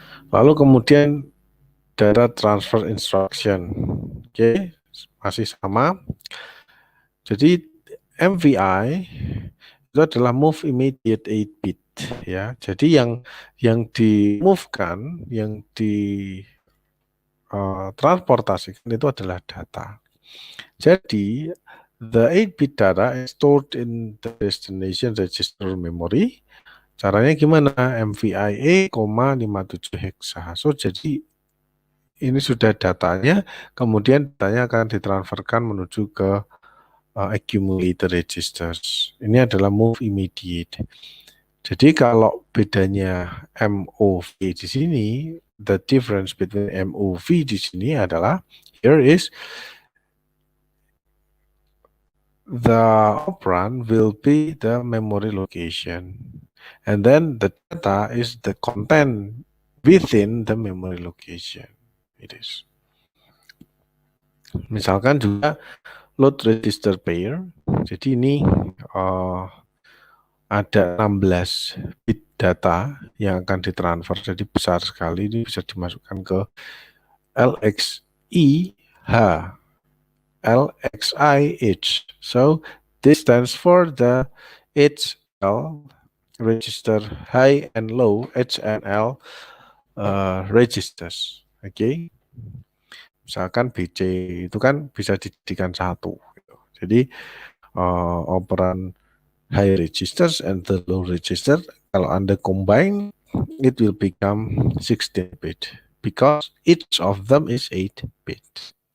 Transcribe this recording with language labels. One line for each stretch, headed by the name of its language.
Indonesian: Lalu kemudian data transfer instruction, oke, masih sama. Jadi MVI itu adalah move immediate 8 bit, ya. Jadi yang di move-kan, yang di transportasikan itu adalah data.
English: Jadi the 8-bit data is stored in the destination register memory.
Indonesian: Caranya gimana? MVIA, 57 hexa. So jadi ini sudah datanya, kemudian datanya akan ditransferkan menuju ke accumulator registers. Ini adalah move immediate. Jadi kalau bedanya MOV di sini,
English: the difference between MOV
Indonesian: di sini adalah
English: here is the operand will be the memory location, and then the data is the content within the memory location. It is.
Indonesian: Misalkan juga load register pair. Jadi ini ada 16 bit data yang akan ditransfer. Jadi besar sekali, ini bisa dimasukkan ke LXIH. LXIH.
English: So this stands for the HL register high and low HNL registers. Oke.
Indonesian: Misalkan BC itu kan bisa dijadikan satu. Jadi operan
English: high registers and the low register,
Indonesian: kalau Anda
English: combine, it will become 16-bit because each of them is 8-bit.